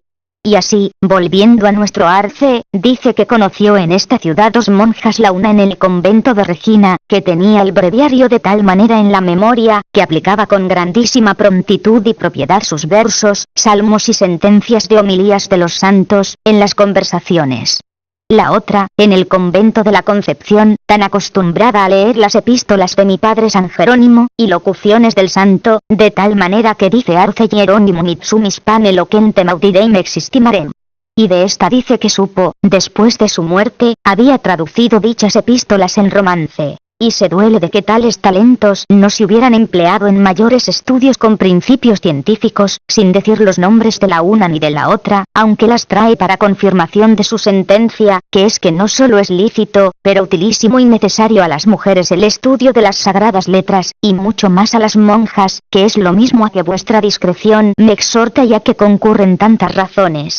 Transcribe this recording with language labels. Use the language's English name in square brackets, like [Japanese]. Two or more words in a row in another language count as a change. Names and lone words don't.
[Spanish] Y así, volviendo a nuestro arce, dice que conoció en esta ciudad 2 monjas, la una en el convento de Regina, que tenía el breviario de tal manera en la memoria, que aplicaba con grandísima prontitud y propiedad sus versos, salmos y sentencias de homilías de los santos, en las conversaciones. La otra, en el convento de la Concepción, tan acostumbrada a leer las epístolas de mi padre San Jerónimo, y locuciones del santo, de tal manera que dice Arce Jerónimo [Latin] Mitsumis pane loquentem audideim existimarem. [Spanish] Y de esta dice que supo, después de su muerte, había traducido dichas epístolas en romance. Y se duele de que tales talentos no se hubieran empleado en mayores estudios con principios científicos, sin decir los nombres de la una ni de la otra, aunque las trae para confirmación de su sentencia, que es que no solo es lícito, pero utilísimo y necesario a las mujeres el estudio de las sagradas letras, y mucho más a las monjas, que es lo mismo a que vuestra discreción me exhorta y a que concurren tantas razones.